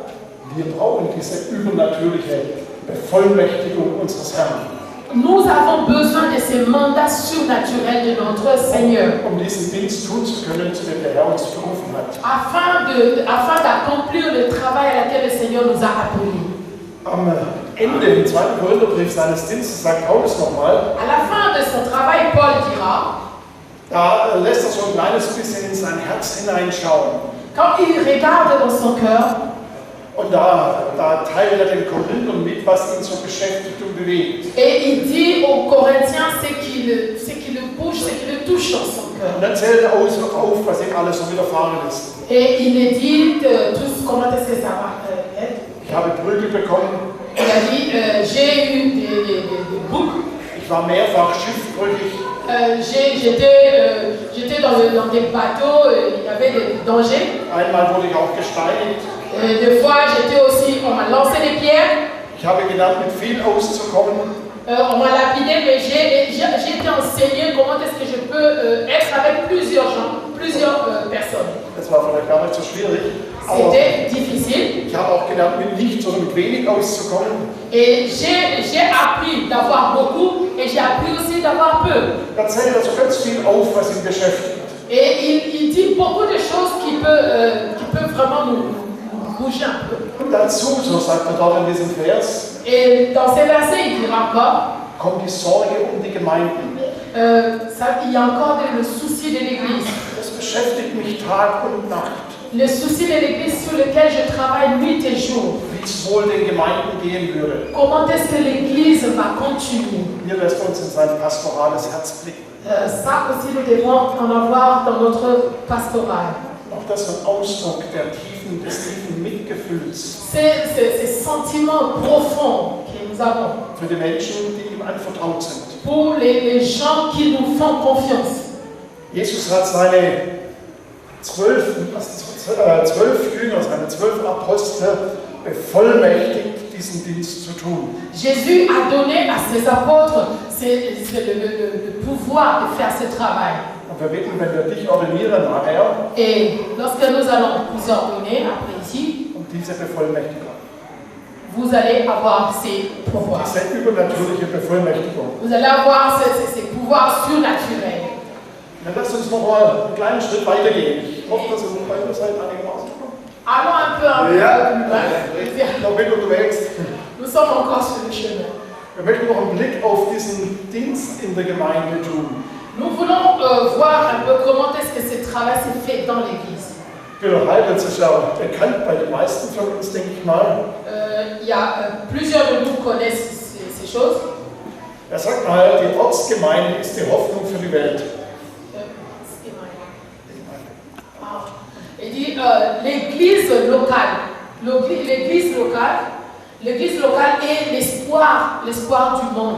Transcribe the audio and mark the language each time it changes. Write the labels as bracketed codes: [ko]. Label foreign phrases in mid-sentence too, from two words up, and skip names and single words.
[de] Wir brauchen diese übernatürliche Bevollmächtigung unseres Herrn. [fr] Nous avons besoin de ces mandats surnaturels de notre Seigneur [de] Um diesen Dienst tun zu können, zu dem der Herr uns berufen hat. [fr] afin d'accomplir le travail à laquelle le Seigneur nous a appelés. [de] Am Ende im 2. Korintherbrief seines Dienstes sagt Paulus nochmal, [fr] À la fin de son travail, Paul dira, [de] da lässt er so ein kleines bisschen in sein Herz hineinschauen. [fr] quand il regarde dans son cœur, [de] Und da teilt er den Korinthern mit, was ihn so beschäftigt und bewegt. [fr] et il dit aux Corinthiens ce qui le bouge, ce qui le touche dans son cœur. [de] Und dann zählt er auf, was ihm alles so widerfahren ist. [fr] Et il est dit comment est-ce que ça va être. [de] Ich habe Prügel bekommen, [fr] Il a dit, j'ai eu des boucs, [de] ich war mehrfach schiffbrüchig, [fr] j'étais dans des bateaux, il y avait des dangers. [de] einmal wurde ich auch gesteinigt. [fr] Des fois, on m'a lancé des pierres, [de] Ich habe gelernt, mit viel auszukommen. [fr] on m'a lapidé, mais j'ai été enseigné comment est-ce que je peux être avec plusieurs gens, plusieurs personnes. [de] Das war vielleicht gar nicht so schwierig. Aber [fr] C'était difficile. [de] ich habe auch gelernt, mit nichts oder mit wenig auszukommen. [fr] Et j'ai appris d'avoir beaucoup et j'ai appris aussi d'avoir peu. [de] Da zählt also ganz viel auf, was ihn beschäftigt. [fr] Et il dit beaucoup de choses qui peuvent vraiment nous bouger un peu. [de] Und dazu, so sagt er dort in diesem Vers, [fr] Et dans ces versets, il dira encore, [de] kommt die Sorge um die Gemeinden. [fr] il y a encore le souci de l'Église. [de] Das beschäftigt mich Tag und Nacht. [fr] Le souci de l'Église sur lequel je travaille nuit et jour. [de] Wie es wohl den Gemeinden gehen würde. [fr] Comment est-ce que l'Église va continuer? [de] Hier lässt uns in sein pastorales Herz blicken. [fr] Ça aussi, nous devons en avoir dans notre pastoral. [de] Auch das ist ein Ausdruck des tiefen Mitgefühls [fr] Ces sentiments profonds que nous avons [de] für die Menschen, die ihm anvertraut sind. [fr] pour les gens qui nous font confiance. [de] Jesus hat seine 12 Jünger, seine 12 Apostel bevollmächtigt, diesen Dienst zu tun. [fr] Jésus a donné à ses apôtres le pouvoir de faire ce travail. [de] Und wir bitten, wenn wir dich ordinieren nachher, [fr] Et lorsque nous allons vous ordonner, après ici, [de] um diese Bevollmächtigung, [fr] vous allez avoir ces pouvoirs. [de] diese übernatürliche Bevollmächtigung. [fr] Vous allez avoir ces pouvoirs surnaturels. [de] Dann lasst uns noch mal einen kleinen Schritt weitergehen. Ich hoffe, dass ihr noch weiter seid einigermaßen. [fr] Allons un peu plus loin. [de] Noch mit unterwegs. [fr] Nous sommes encore sur le chemin. [de] Wir möchten noch einen Blick auf diesen Dienst in der Gemeinde tun. [fr] Nous voulons voir un peu comment est-ce que ce travail s'est fait dans l'Église. [de] Bill Heibels ist ja bekannt bei den meisten von uns, denke ich mal. [fr] Il y a plusieurs de nous connaissent ces choses. [de] Er sagt mal, die Ortsgemeinde ist die Hoffnung für die Welt. [fr] Il dit l'église locale. L'église locale est l'espoir du monde.